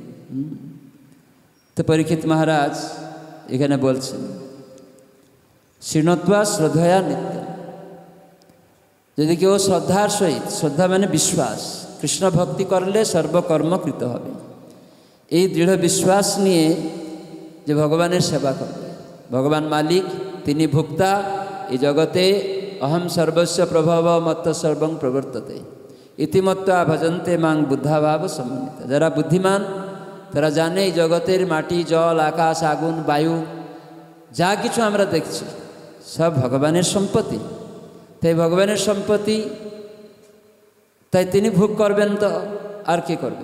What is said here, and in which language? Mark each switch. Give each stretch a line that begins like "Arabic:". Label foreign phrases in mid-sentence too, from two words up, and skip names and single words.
Bangla: তো পরীক্ষিত মহারাজ এখানে বলছেন
Sanskrit: শৃণুত্বা শ্রদ্ধয়া নিত্যম,
Bangla: যদি কেউ শ্রদ্ধার সহিত, শ্রদ্ধা মানে বিশ্বাস, কৃষ্ণ ভক্তি করলে সর্বকর্ম কৃত হবে, এই দৃঢ় বিশ্বাস নিয়ে যে ভগবানের সেবা করবে, ভগবান মালিক, তিনি ভোক্তা, এই জগতে
Sanskrit: অহম সর্বস্ব প্রভব মত্ত সর্বং প্রবর্ততে ইতিমত্তা ভজন্তে মাং বুদ্ধাভাব সমন্বিত।
Bangla: যারা বুদ্ধিমান তারা জানে এই জগতের মাটি, জল, আকাশ, আগুন, বায়ু যা কিছু আমরা দেখছি সব ভগবানের সম্পত্তি। তাই ভগবানের সম্পত্তি, তাই তিনি ভোগ করবেন, তো আর কে করবে?